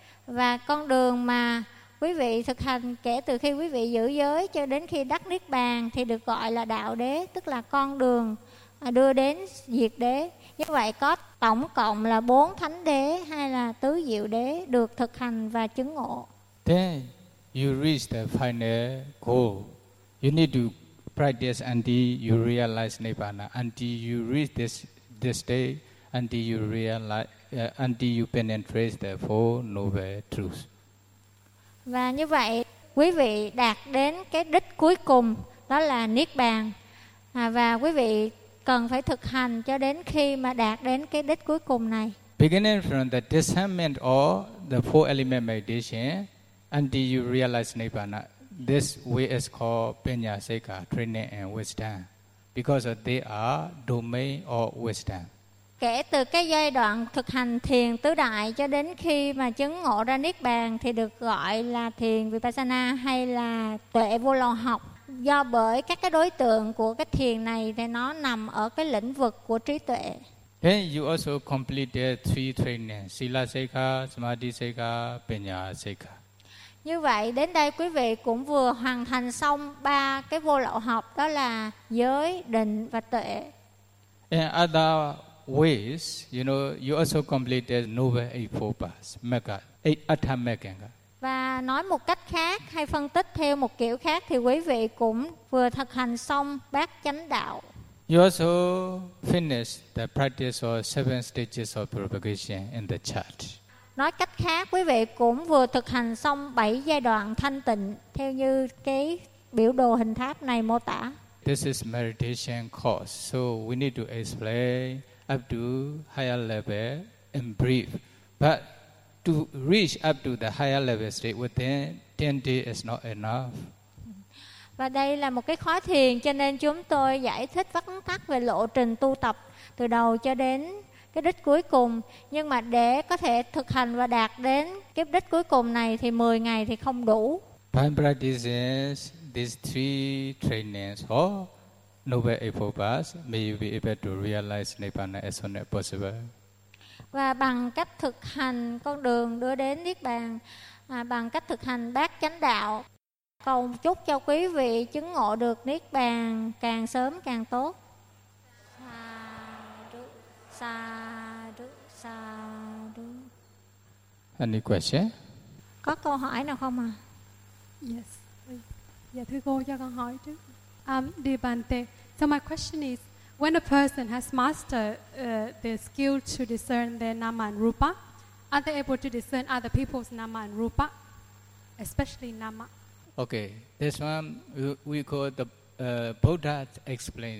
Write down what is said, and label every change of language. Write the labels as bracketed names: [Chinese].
[Vietnamese] Và con đường mà quý vị thực hành kể từ khi quý vị giữ giới cho đến khi đắc Niết Bàn thì được gọi là đạo đế, tức là con đường đưa đến diệt đế. Như vậy có tổng cộng là bốn thánh đế hay là tứ diệu đế được thực hành và chứng ngộ. [English] Then you reach the final goal. You need to practice until you realize Nibbana, until you reach this state, until you realize, until you penetrate the four noble truths. [Vietnamese] Và như vậy, quý vị đạt đến cái đích cuối cùng, đó là Niết Bàn. Và quý vị cần phải thực hành cho đến khi mà đạt đến cái đích cuối cùng này. [English] Beginning from the discernment of the four element meditation, until you realize Nibbana, this way is called Pinya Seka, training and wisdom, because they are domain of wisdom. [Vietnamese] Kể từ cái giai đoạn thực hành thiền tứ đại cho đến khi mà chứng ngộ ra Niết Bàn thì được gọi là thiền Vipassana hay là tuệ vô lậu học. Do bởi các cái đối tượng của cái thiền này thì nó nằm ở cái lĩnh vực của trí tuệ. [English] Then you also completed three training, Sila Seka, Samadhi Seka, Pinya Seka. [Vietnamese] Như vậy đến đây quý vị cũng vừa hoàn thành xong ba cái vô lậu học, đó là giới, định và tuệ. [English] And other ways, you know, you also completed Noble Eightfold Path, Magga, Atthamagga. [Vietnamese] Và nói một cách khác hay phân tích theo một kiểu khác thì quý vị cũng vừa thực hành xong bát chánh đạo. [English] You also finished the practice of seven stages of propagation in the chart. [Vietnamese] Nói cách khác, quý vị cũng vừa thực hành xong bảy giai đoạn thanh tịnh theo như cái biểu đồ hình tháp này mô tả. [English] This is meditation course, so we need to explain up to higher level in brief. But to reach up to the higher level state within 10 days is not enough. [Vietnamese] Và đây là một cái khóa thiền, cho nên chúng tôi giải thích vắn tắt về lộ trình tu tập từ đầu cho đến cái đích cuối cùng. Nhưng mà để có thể thực hành và đạt đến cái đích cuối cùng này thì 10 ngày thì không đủ. [English] When practices these three trainings or Noble Eightfold Path, may you be able to realize Nibbana as soon as possible. [Vietnamese] Và bằng cách thực hành con đường đưa đến Niết Bàn, bằng cách thực hành Bát Chánh Đạo, cầu chúc cho quý vị chứng ngộ được Niết Bàn càng sớm càng tốt. [Pali] Sa du, sa du, sa du. [English] Any question? [Vietnamese] Có câu hỏi nào không ạ? [English] Yes. [Vietnamese] Dạ thưa cô, cho con hỏi trước. [Pali] Dibante. [English] So my question is, when a person has mastered the skill to discern their nama and rupa, are they able to discern other people's nama and rupa, especially nama? Okay, this one we call the Buddha explain.